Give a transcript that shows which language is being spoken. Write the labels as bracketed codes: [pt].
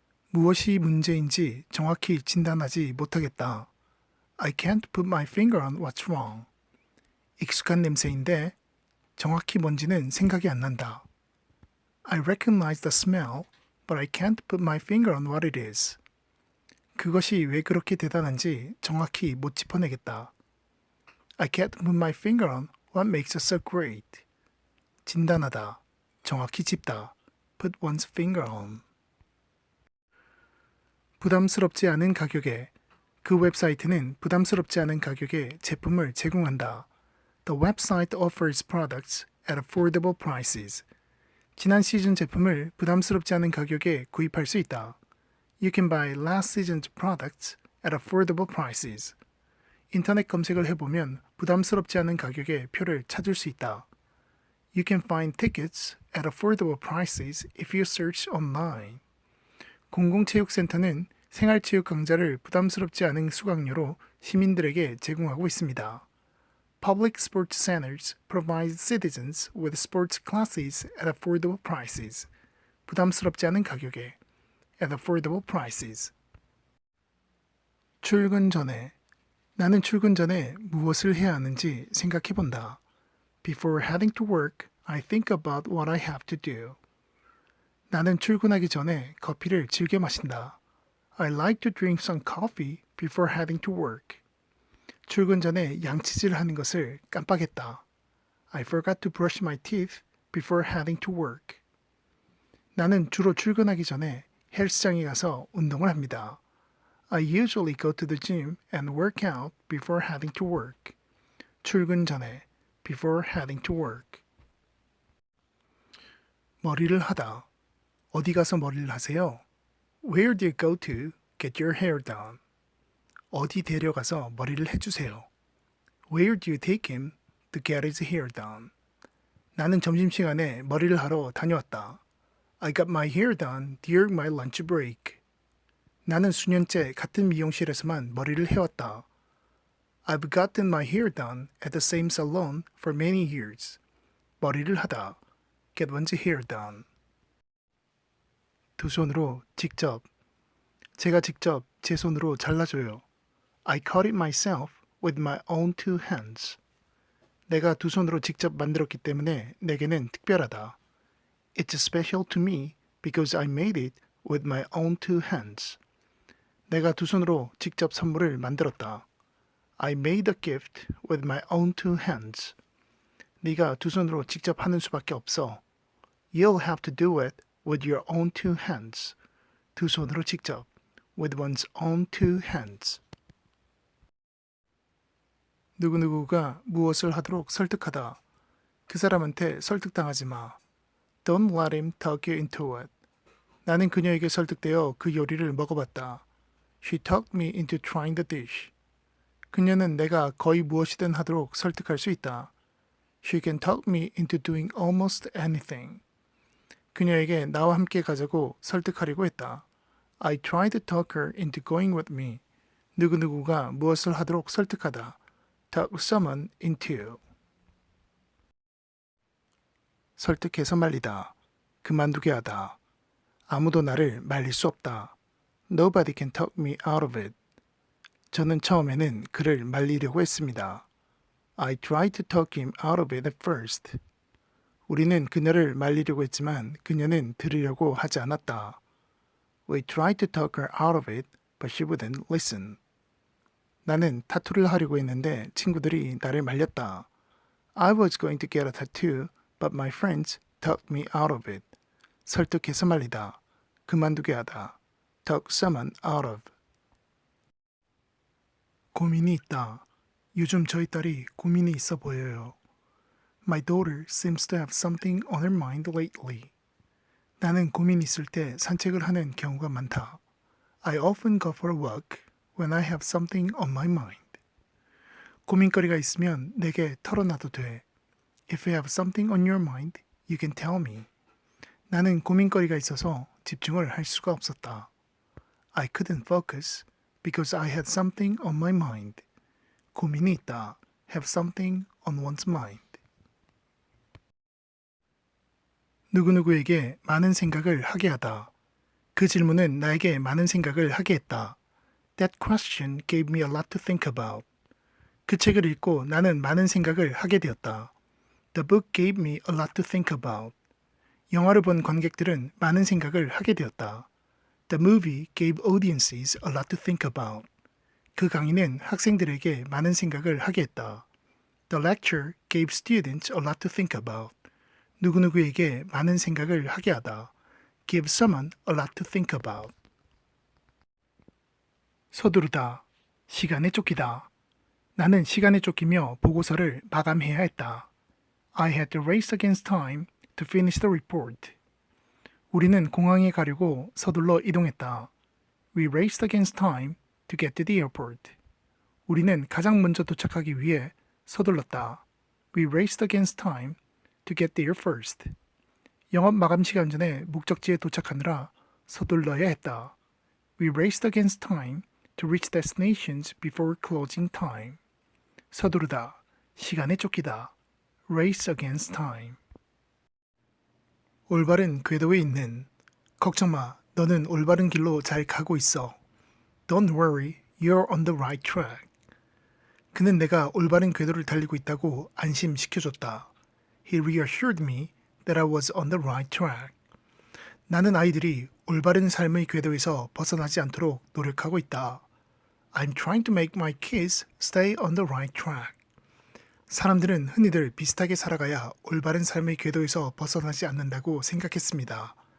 [ko] 무엇이 문제인지 정확히 진단하지 못하겠다. [en] I can't put my finger on what's wrong. [ko] 익숙한 냄새인데 정확히 뭔지는 생각이 안 난다. [en] I recognize the smell, but I can't put my finger on what it is. [ko] 그것이 왜 그렇게 대단한지 정확히 못 짚어내겠다. [en] I can't put my finger on what makes it so great. [ko] 진단하다, 정확히 짚다, [en] put one's finger on. [ko] 부담스럽지 않은 가격에 그 웹사이트는 부담스럽지 않은 가격에 제품을 제공한다. [en] The website offers products at affordable prices. [ko] 지난 시즌 제품을 부담스럽지 않은 가격에 구입할 수 있다. [en] You can buy last season's products at affordable prices. [ko] 인터넷 검색을 해보면 부담스럽지 않은 가격에 표를 찾을 수 있다. [en] You can find tickets at affordable prices if you search online. [ko] 공공체육센터는 생활체육 강좌를 부담스럽지 않은 수강료로 시민들에게 제공하고 있습니다. [en] Public sports centers provide citizens with sports classes at affordable prices. [ko] 부담스럽지 않은 가격에 [en] at affordable prices. [ko] 출근 전에 나는 출근 전에 무엇을 해야 하는지 생각해 본다. [en] Before heading to work, I think about what I have to do. [ko] 나는 출근하기 전에 커피를 즐겨 마신다. [en] I like to drink some coffee before heading to work. [ko] 출근 전에 양치질 하는 것을 깜빡했다. [en] I forgot to brush my teeth before heading to work. [ko] 나는 주로 출근하기 전에 헬스장에 가서 운동을 합니다. [en] I usually go to the gym and work out before heading to work. [ko] 출근 전에 [en] before heading to work. [ko] 머리를 하다. 어디 가서 머리를 하세요? [en] Where do you go to get your hair done? [ko] 어디 데려가서 머리를 해주세요. [en] Where do you take him to get his hair done? [ko] 나는 점심시간에 머리를 하러 다녀왔다. [en] I got my hair done during my lunch break. [ko] 나는 수년째 같은 미용실에서만 머리를 해왔다. [en] I've gotten my hair done at the same salon for many years. [ko] 머리를 하다. [en] Get one's hair done. [ko] 두 손으로 직접. 제가 직접 제 손으로 잘라줘요. [en] I cut it myself with my own two hands. [ko] 내가 두 손으로 직접 만들었기 때문에 내게는 특별하다. [en] It's special to me because I made it with my own two hands. [ko] 내가 두 손으로 직접 선물을 만들었다. [en] I made a gift with my own two hands. [ko] 네가 두 손으로 직접 하는 수밖에 없어. [en] You'll have to do it with your own two hands. [ko] 두 손으로 직접. [en] With one's own two hands. [ko] 누구누구가 무엇을 하도록 설득하다. 그 사람한테 설득당하지 마. [en] Don't let him talk you into it. [ko] 나는 그녀에게 설득되어 그 요리를 먹어봤다. [en] She talked me into trying the dish. [ko] 그녀는 내가 거의 무엇이든 하도록 설득할 수 있다. [en] She can talk me into doing almost anything. [ko] 그녀에게 나와 함께 가자고 설득하려고 했다. [en] I tried to talk her into going with me. [ko] 누구누구가 무엇을 하도록 설득하다. [en] Talk someone into. [ko] 설득해서 말리다. 그만두게 하다. 아무도 나를 말릴 수 없다. [en] Nobody can talk me out of it. [ko] 저는 처음에는 그를 말리려고 했습니다. [en] I tried to talk him out of it at first. [ko] 우리는 그녀를 말리려고 했지만 그녀는 들으려고 하지 않았다. [en] We tried to talk her out of it, but she wouldn't listen. [ko] 나는 타투를 하려고 했는데 친구들이 나를 말렸다. [en] I was going to get a tattoo, but my friends talked me out of it. [ko] 설득해서 말리다. 그만두게 하다. [en] Talk someone out of. [ko] 고민이 있다. 요즘 저희 딸이 고민이 있어 보여요. [en] My daughter seems to have something on her mind lately. [ko] 나는 고민이 있을 때 산책을 하는 경우가 많다. [en] I often go for a walk when I have something on my mind. [ko] 고민거리가 있으면 내게 털어놔도 돼. [en] If you have something on your mind, you can tell me. [ko] 나는 고민거리가 있어서 집중을 할 수가 없었다. [en] I couldn't focus because I had something on my mind. [ko] 고민이 있다. [en] Have something on one's mind. [ko] 누구누구에게 많은 생각을 하게 하다. 그 질문은 나에게 많은 생각을 하게 했다. [en] That question gave me a lot to think about. [ko] 그 책을 읽고 나는 많은 생각을 하게 되었다. [en] The book gave me a lot to think about. [ko] 영화를 본 관객들은 많은 생각을 하게 되었다. [en] The movie gave audiences a lot to think about. [ko] 그 강의는 학생들에게 많은 생각을 하게 했다. [en] The lecture gave students a lot to think about. [ko] 누구누구에게 많은 생각을 하게 하다. [en] Give someone a lot to think about. [ko] 서두르다. 시간에 쫓기다. 나는 시간에 쫓기며 보고서를 마감해야 했다. [en] I had to race against time to finish the report. [ko] 우리는 공항에 가려고 서둘러 이동했다. [en] We raced against time to get to the airport. [ko] 우리는 가장 먼저 도착하기 위해 서둘렀다. [en] We raced against time to get there first. [ko] 영업 마감 시간 전에 목적지에 도착하느라 서둘러야 했다. [en] We raced against time to reach destinations before closing time. [ko] 서두르다, 시간에 쫓기다. [en] Race against time. [ko] 올바른 궤도에 있는. 걱정 마, 너는 올바른 길로 잘 가고 있어. [en] Don't worry, you're on the right track. [ko] 그는 내가 올바른 궤도를 달리고 있다고 안심시켜줬다. [en] He reassured me that I was on the right track. [ko] 나는 아이들이 올바른 삶의 궤도에서 벗어나지 않도록 노력하고 있다. [en] I'm trying to make my kids stay on the right track. [ko] 사람들은 흔히들 비슷하게 살아가야 올바른 삶의 궤도에서 벗어나지 않는다고 생각했습니다.